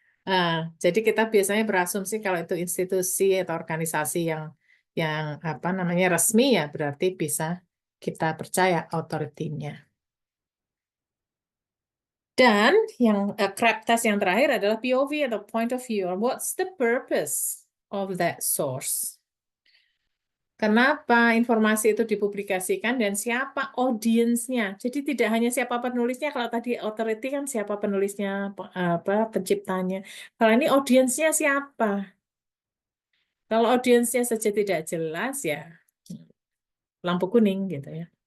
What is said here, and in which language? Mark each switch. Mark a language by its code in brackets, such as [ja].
[id] Eh, jadi kita biasanya berasumsi kalau itu institusi atau organisasi yang apa namanya resmi ya berarti bisa kita percaya otoritinya. Dan yang crab test yang terakhir adalah POV atau point of view. [en] What's the purpose of that source? [id] Kenapa informasi itu dipublikasikan dan siapa audiensnya? Jadi tidak hanya siapa penulisnya. Kalau tadi authority kan siapa penulisnya, apa penciptanya. Kalau ini audiensnya siapa? Kalau audiensnya saja tidak jelas ya lampu kuning gitu ya.